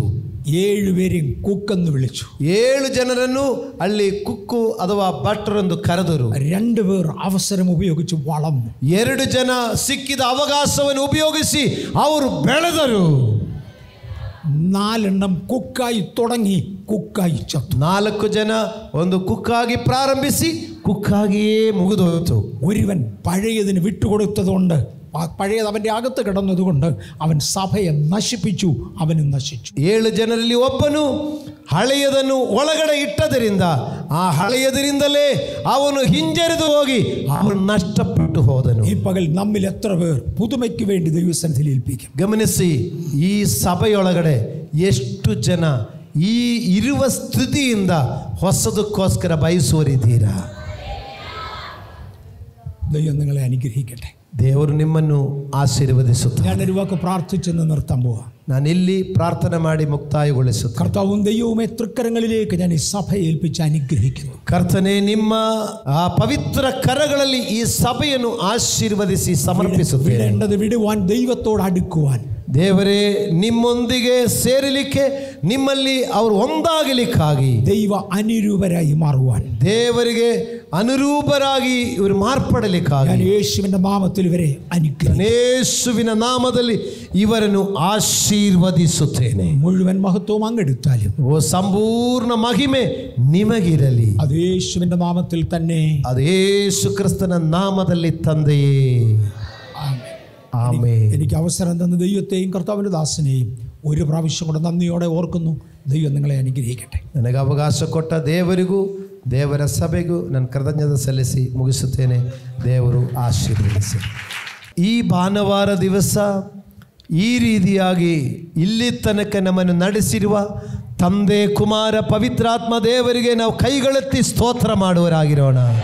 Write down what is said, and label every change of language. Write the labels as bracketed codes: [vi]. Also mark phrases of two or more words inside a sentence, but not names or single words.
[ml] 7 പേരെയും കുക്കെന്ന് വിളിച്ചു. [kn] 7 ಜನರನ್ನು ಅಲ್ಲಿ ಕುಕ್ಕು ಅಥವಾ ಭಟ್ರು ಎಂದು ಕರೆದರು. [ml] 2 പേർ അവസരം ഉപയോഗിച്ച് വളർന്നു. [kn] 2 ಜನ ಸಿಕ್ಕಿದ ಅವಕಾಶವನ್ನು ಉಪಯೋಗಿಸಿ ಅವರು ಬೆಳೆದರು. [ml] 4 എണ്ണം കുക്കായി തുടങ്ങി, കുക്കായി ചത്തു. [kn] 4 ಜನ ಒಂದು ಕುಕ್ಕಾಗಿ ಪ್ರಾರಂಭಿಸಿ ಕುಕ್ಕಾಗಿಯೇ ಮುಗಿದೋಯಿತು. [ml] ഒരുവൻ പഴയതിന് വിട്ടുകൊടുത്തതുകൊണ്ട്, പഴയത് അവൻ്റെ അകത്ത് കിടന്നതുകൊണ്ട് അവൻ സഭയെ നശിപ്പിച്ചു, അവനും നശിച്ചു. [kn] 7 ಜನರಲ್ಲಿ ಒಬ್ಬನು ಹಳೆಯದನ್ನು ಒಳಗಡೆ ಇಟ್ಟದರಿಂದ ಆ ಹಳೆಯದರಿಂದಲೇ ಅವನು ಹಿಂಜರಿದು ಹೋಗಿ ಅವನು ನಷ್ಟಪಟ್ಟು ಹೋದನು. [ml] ഈ പകൽ നമ്മിൽ എത്ര പേർ പുതുമയ്ക്ക് വേണ്ടി ദൈവസന്നിധിയിൽ ഏൽപ്പിക്കും? [kn] ಗಮನಿಸಿ, ಈ ಸಭೆಯೊಳಗಡೆ ಎಷ್ಟು ಜನ ಈ ಇರುವ ಸ್ಥಿತಿಯಿಂದ ಹೊಸದಕ್ಕೋಸ್ಕರ ಬಯಸುವರಿದ್ದೀರಾ? [ml] ദൈവം നിങ്ങളെ അനുഗ്രഹിക്കട്ടെ. [kn] ದೇವರು ನಿಮ್ಮನ್ನು ಆಶೀರ್ವದಿಸುತ್ತಾರೆ. [ml] ഞാനൊരു വാക്ക് പ്രാർത്ഥിച്ചെന്ന് നിർത്താൻ പോവാ. [kn] ನಾನಿಲ್ಲಿ ಪ್ರಾರ್ಥನೆ ಮಾಡಿ ಮುಕ್ತಾಯಗೊಳಿಸುತ್ತೇನೆ. [ml] കർത്താവും ദൈവവുമേ തൃക്കരങ്ങളിലേക്ക് ഞാൻ ഈ സഭയെ ഏൽപ്പിച്ച് അനുഗ്രഹിക്കുന്നു. [kn] ಕರ್ತನೆ, ನಿಮ್ಮ ಆ ಪವಿತ್ರ ಕರಗಳಲ್ಲಿ ಈ ಸಭೆಯನ್ನು ಆಶೀರ್ವದಿಸಿ ಸಮರ್ಪಿಸುತ್ತೇನೆ. [ml] വിടേണ്ടത് വിടുവാൻ, ദൈവത്തോട് അടുക്കുവാൻ. [kn] ದೇವರೇ, ನಿಮ್ಮೊಂದಿಗೆ ಸೇರಲಿಕ್ಕೆ, ನಿಮ್ಮಲ್ಲಿ ಅವರು ಒಂದಾಗಲಿಕ್ಕಾಗಿ, [ml] ദൈവ അനുരൂപരായി മാറുവാൻ, [kn] ದೇವರಿಗೆ ಅನುರೂಪರಾಗಿ ಇವರು ಮಾರ್ಪಡಲಿಕ್ಕಾಗಿ [ml] ഞാൻ യേശുവിന്റെ നാമത്തിൽ ഇവരെ അനുഗ്രഹിക്കുന്നു. [kn] ಯೇಸುವಿನ ನಾಮದಲ್ಲಿ ಇವರನ್ನು ಆಶೀರ್ವದಿಸುತ್ತೇನೆ. [ml] മുഴുവൻ മഹത്വവും അങ്ങെടുത്താലും [kn] ಓ ಸಂಪೂರ್ಣ ಮಹಿಮೆ ನಿಮಗಿರಲಿ. [ml] അത് യേശുവിന്റെ നാമത്തിൽ തന്നെ. [kn] ಅದು ಯೇಸು ಕ್ರಿಸ್ತನ ನಾಮದಲ್ಲಿ ತಂದೆಯೇ. ಆಮೆನ್. [ml] എനിക്ക് അവസരം തന്ന ദൈവത്തെയും കർത്താവിന്റെ ദാസനെയും ഒരു പ്രാവശ്യം കൂടെ നന്ദിയോടെ ഓർക്കുന്നു. ദൈവം നിങ്ങളെ അനുഗ്രഹിക്കട്ടെ. [kn] ನನಗೆ ಅವಕಾಶ ಕೊಟ್ಟ ದೇವರಿಗೂ ದೇವರ ಸಭೆಗೂ ನಾನು ಕೃತಜ್ಞತೆ ಸಲ್ಲಿಸಿ ಮುಗಿಸುತ್ತೇನೆ. ದೇವರು ಆಶೀರ್ವದಿಸಿ. ಈ ಭಾನುವಾರ ದಿವಸ ಈ ರೀತಿಯಾಗಿ ಇಲ್ಲಿ ತನಕ ನಮ್ಮನ್ನು ನಡೆಸಿರುವ ತಂದೆ, ಕುಮಾರ, ಪವಿತ್ರಾತ್ಮ ದೇವರಿಗೆ ನಾವು ಕೈಗಳೆತ್ತಿ ಸ್ತೋತ್ರ ಮಾಡುವರಾಗಿರೋಣ.